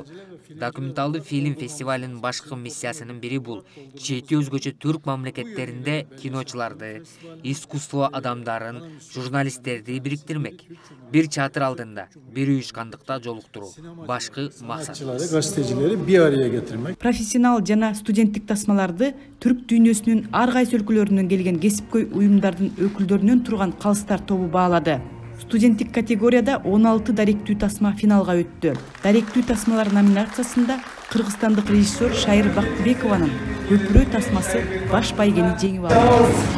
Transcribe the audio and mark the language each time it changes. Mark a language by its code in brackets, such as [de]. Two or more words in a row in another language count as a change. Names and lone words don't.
[ky] Документалдуу фильм фестивалынын башкы миссиясынын бири бул 7 өзгөчө түрк мамлекеттеринде киночуларды, искусство адамдарын, журналисттерди бириктирмек. Бир чатыр алдында, бир уюшкандыкта жолуктуруу. Башкы максат. [tr] Gazetecileri bir araya getirmek. [ky] Профессионал жана студенттик тасмаларды түрк дүйнөсүнүн ар кайсы өлкөлөрүнөн келген кесипкөй уюмдардын өкүлдөрүнөн турган калыстар тобу баалады. Студенттик категорияда 16 даректүү тасма финалга өттү. Даректүү тасмалар номинациясында кыргызстандык режиссер Шайыр Бактыбекованын Көпүрө тасмасы баш байгени жеңип алды.